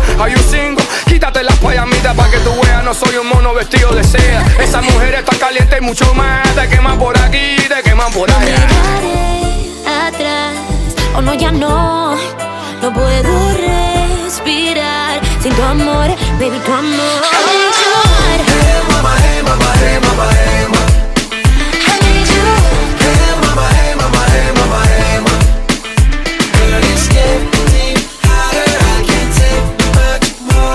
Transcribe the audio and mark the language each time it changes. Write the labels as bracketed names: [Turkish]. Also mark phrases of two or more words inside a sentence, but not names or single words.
[Spanish] Hay un single, quítate las payamitas pa' que tú veas. No soy un mono vestido de seda. Esa mujer está caliente y mucho más. Te queman por aquí, te queman por allá. Miraré atrás, oh no, ya no. No puedo respirar sin tu amor, [English] baby, [Spanish] tu amor. [English] Hey mama, hey mama, hey mama, hey mama. Hey mama, hey mama, hey mama, hey mama. Girl, it's getting hotter, I can't take much more.